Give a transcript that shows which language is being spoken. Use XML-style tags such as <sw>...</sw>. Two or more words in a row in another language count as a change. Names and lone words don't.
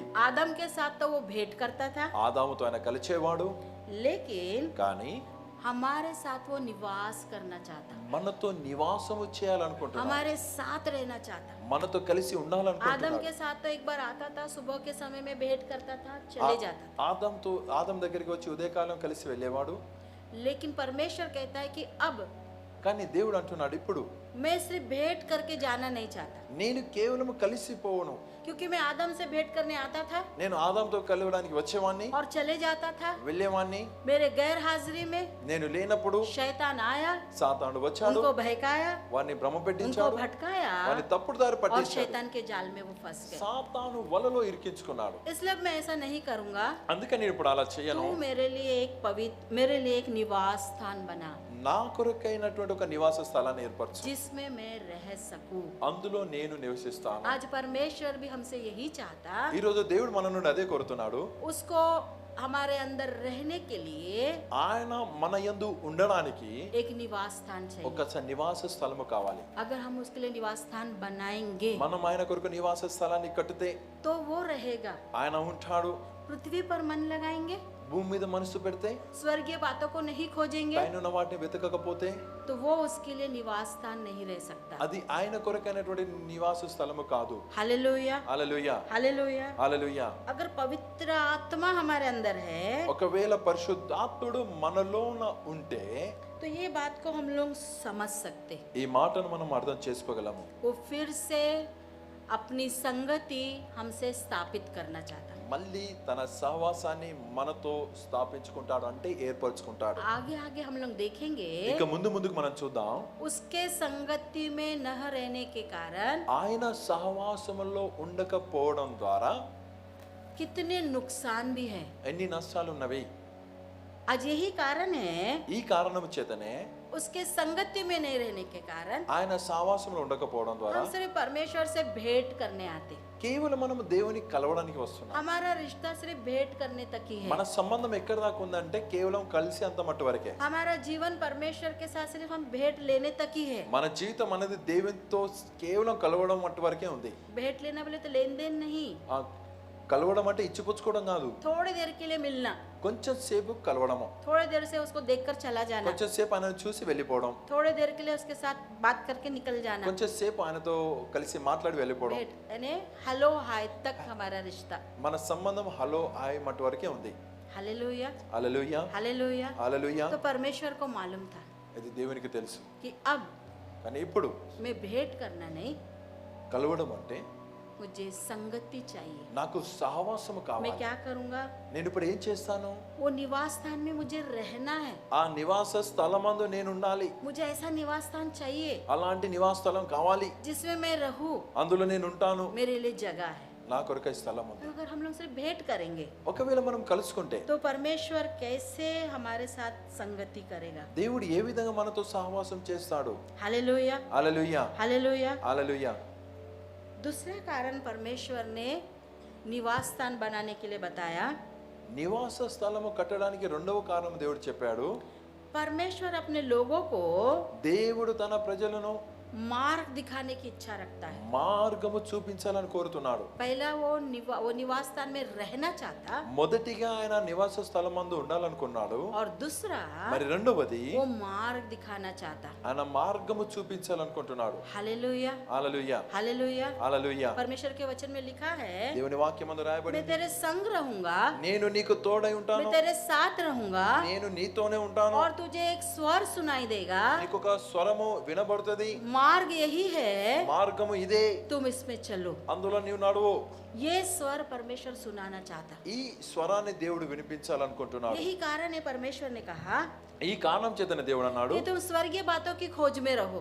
<hi>आदम के साथ तो वो भेंट करता था,</hi> <te>ఆదాముతో ఆయన కలిచేవాడు,</te> <hi>लेकिन</hi> <te>కానీ</te> <hi>हमारे साथ वो निवास करना चाहता,</hi> <te>మనతో నివాసము చేయాలనుకుంటున్నాడు,</te> <hi>हमारे साथ रहना चाहता।</hi> <te>మనతో కలిసి</te> <hi>आदम</hi> <te>ఉండాలనుకుంటున్నాడు.</te> <hi>के साथ तो एक बार आता था, सुबह के समय में भेंट करता था, चले जाता था।</hi> <te>ఆదం దగ్గరికి వచ్చి ఉదయకాలం కలిసి వెళ్ళేవాడు.</te> <hi>लेकिन परमेश्वर कहता है कि अब</hi> <te>కానీ దేవుడు అంటున్నాడు, ఇప్పుడు</te> <hi>मैं सिर्फ भेंट करके जाना नहीं चाहता,</hi> <te>నేను కేవలం కలిసిపోవను,</te> <hi>क्योंकि मैं आदम से भेंट करने आता था</hi> <te>నేను ఆదాంతో కలవడానికి వచ్చేవాణ్ణి,</te> <hi>और चले जाता था।</hi> <te>వెళ్ళేవాణ్ణి.</te> <hi>मेरे गैर हाजिरी में</hi> <te>నేను లేనప్పుడు</te> <hi>शैतान आया,</hi> <te>సాతానుడు వచ్చాడు,</te> <hi>उनको बहकाया,</hi> <te>వారిని భ్రమ</te> <hi>उनको</hi> <te>పెట్టించాడు,</te> <hi>भटकाया</hi> <te>వారిని తప్పుడు దారి</te> <hi>और</hi> <te>పట్టించాడు,</te> <hi>शैतान के जाल में वो फंस गए।</hi> <te>సాతాను వలలో ఇరికించుకున్నాడు.</te> <hi>इसलिए अब मैं ऐसा नहीं करूंगा।</hi> <te>అందుకని నేను ఇప్పుడు అలా చేయను.</te> <hi>तू मेरे लिए एक निवास स्थान बना</hi> <te>నా కొరకైనటువంటి ఒక నివాస స్థలాన్ని ఏర్పరచు,</te> <hi>जिसमें मैं रह सकूं।</hi> <te>అందులో నేను నివసిస్తాను.</te> <hi>आज परमेश्वर भी हमसे यही चाहता,</hi> <te>ఈ రోజు దేవుడు మన నుండి అదే కోరుతున్నాడు.</te> <hi>उसको हमारे अंदर रहने के लिए</hi> <te>ఆయన మన యందు ఉండడానికి</te> <hi>एक निवास स्थान चाहिए।</hi> <te>ఒక నివాస స్థలము కావాలి.</te> <hi>अगर हम उसके लिए निवास स्थान बनाएंगे</hi> <te>మనం ఆయన కొరకు నివాస స్థలాన్ని కట్టితే</te> <hi>तो वो रहेगा।</hi> <te>ఆయన ఉంటాడు.</te> <hi>पृथ्वी पर मन लगाएंगे,</hi> <te>భూమి మీద మనసు పెడితే,</te> <hi>स्वर्गीय बातों को नहीं खोजेंगे,</hi> <te>పైన ఉన్న వాటిని వెతకకపోతే</te> <hi>तो वो उसके लिए निवास स्थान नहीं रह सकता।</hi> <te>అది ఆయన కొరకైనటువంటి నివాస స్థలము కాదు.</te> <hi>हालेलुया</hi> <te>హల్లెలూయా</te> <hi>हालेलुया।</hi> <te>హల్లెలూయా.</te> <hi>अगर पवित्र आत्मा हमारे अंदर है</hi> <te>ఒకవేళ పరిశుద్ధాత్ముడు మనలోన ఉంటే</te> <hi>तो ये बात को हम लोग समझ सकते,</hi> <te>ఈ మాటను మనం అర్థం చేసుకోగలము.</te> <hi>वो फिर से अपनी संगति हमसे स्थापित करना चाहता है।</hi> <te>మళ్ళీ తన సహవాసాన్ని మనతో స్థాపించుకుంటాడు, అంటే ఏర్పరచుకుంటాడు.</te> <hi>आगे आगे हम लोग देखेंगे</hi> <te>ఇక ముందుకు మనం చూద్దాం.</te> <hi>उसके संगति में न रहने के कारण</hi> <te>ఆయన సహవాసములో ఉండకపోవడం ద్వారా</te> <hi>कितने नुकसान भी हैं।</hi> <te>ఎన్ని నష్టాలు ఉన్నవి.</te> <hi>आज यही कारण है,</hi> <te>ఈ కారణం చేతనే</te> <hi>उसके संगति में नहीं रहने के कारण</hi> <te>ఆయన సహవాసంలో ఉండకపోవడం ద్వారా</te> <hi>हम सिर्फ परमेश्वर से भेंट करने आते,</hi> <te>కేవలం మనం దేవుని కలవడానికి వస్తున్నాం.</te> <hi>हमारा रिश्ता सिर्फ भेंट करने तक ही है।</hi> <te>మన సంబంధం ఎక్కడ దాకా ఉందంటే కేవలం కలిసి అంత మట్టు వరకే.</te> <hi>हमारा जीवन परमेश्वर के साथ सिर्फ हम भेंट लेने तक ही है।</hi> <te>మన జీవితం అనేది దేవునితో కేవలం కలవడం మట్టు వరకే ఉంది.</te> <hi>भेंट लेना बोले तो लेन देन नहीं,</hi> <te>ఆ కలవడం అంటే ఇచ్చిపుచ్చుకోవడం కాదు.</te> <hi>थोड़ी देर के लिए मिलना,</hi> <te>కొంచెం సేపు కలవడము,</te> <hi>थोड़ी देर से उसको देखकर चला जाना,</hi> <te>కొంచెం సేపు ఆయన చూసి వెళ్ళిపోవడం,</te> <hi>थोड़ी देर के लिए उसके साथ बात करके निकल जाना।</hi> <te>కొంచెం సేపు ఆయనతో కలిసి మాట్లాడి వెళ్ళిపోవడం.</te> <hi>भेंट यानी</hi> <en>hello hi</en> <hi>तक हमारा रिश्ता।</hi> <te>మన సంబంధం</te> <en>hello hi</en> <te>మట్టు వరకే ఉంది.</te> <hi>हालेलुया</hi> <te>హల్లెలూయా,</te> <hi>हालेलुया।</hi> <te>హల్లెలూయా.</te> <hi>तो परमेश्वर को मालूम था</hi> <te>ఇది దేవునికి తెలుసు.</te> <hi>कि अब</hi> <te>కానీ ఇప్పుడు</te> <hi>मैं भेंट करना नहीं,</hi> <te>కలవడం అంటే</te> <hi>मुझे संगति चाहिए।</hi> <te>నాకు సహవాసము</te> <hi>मैं</hi> <te>కావాలి.</te> <hi>क्या करूंगा,</hi> <te>నేను ఇప్పుడు ఏం చేస్తాను?</te> <hi>वो निवास स्थान में मुझे रहना है,</hi> <te>ఆ నివాస స్థలమందు నేను ఉండాలి.</te> <hi>मुझे ऐसा निवास स्थान चाहिए</hi> <te>అలాంటి నివాస స్థలం కావాలి.</te> <hi>जिसमें मैं रहूं,</hi> <te>అందులో నేను ఉంటాను.</te> <hi>मेरे लिए जगह है।</hi> <te>నా కొరకై స్థలం ఉంది.</te> <hi>तो अगर हम लोग सिर्फ भेंट करेंगे</hi> <te>ఒకవేళ మనం కలుసుకుంటే</te> <hi>तो परमेश्वर कैसे हमारे साथ संगति करेगा।</hi> <te>దేవుడు ఏ విధంగా మనతో సహవాసం చేస్తాడు?</te> <hi>हालेलुया</hi> <te>హల్లెలూయా,</te> <hi>हालेलुया।</hi> <te>హల్లెలూయా.</te> <hi>दूसरा कारण परमेश्वर ने निवास स्थान बनाने के लिए बताया,</hi> <te>నివాస స్థలము కట్టడానికి రెండవ కారణం దేవుడు చెప్పాడు.</te> <hi>परमेश्वर अपने लोगों को</hi> <te>దేవుడు తన ప్రజలను</te> <hi>मार्ग दिखाने की इच्छा रखता है।</hi> <te>మార్గము చూపించాలని కోరుతున్నాడు.</te> <hi>पहला वो निवास स्थान में रहना चाहता,</hi> <te>మొదటిగా ఆయన నివాస స్థలమందు ఉండాలనుకున్నాడు.</te> <hi>और दूसरा</hi> <te>మరి రెండవది</te> <hi>वो मार्ग दिखाना चाहता।</hi> <te>ఆయన మార్గము చూపించాలనుకుంటున్నాడు.</te> <hi>हालेलुया</hi> <te>హల్లెలూయా,</te> <hi>हालेलुया।</hi> <te>హల్లెలూయా.</te> <hi>परमेश्वर के वचन में लिखा है,</hi> <te>దేవుని వాక్యమందు</te> <hi>मैं</hi> <te>రాయబడింది,</te> <hi>तेरे संग रहूंगा,</hi> <te>నేను నీకు తోడై</te> <hi>मैं</hi> <te>ఉంటాను,</te> <hi>तेरे साथ रहूंगा,</hi> <te>నేను నీతోనే ఉంటాను.</te> <hi>और तुझे एक स्वर सुनाई देगा।</hi> <te>నీకు ఒక స్వరము వినబడుతుంది.</te> <hi>मार्ग यही है,</hi> <te>మార్గము ఇదే,</te> <hi>तुम इसमें चलो।</hi> <te>అందులో నీవు నడువు.</te> <hi>ये स्वर परमेश्वर सुनाना चाहता।</hi> <te>ఈ స్వరాన్ని దేవుడు వినిపించాలనుకుంటున్నాడు.</te> <hi>यही कारण है परमेश्वर ने कहा</hi> <te>ఈ కారణం చేతనే దేవుడు అన్నాడు,</te> <hi>कि तुम स्वर्गीय बातों की खोज में रहो।</hi>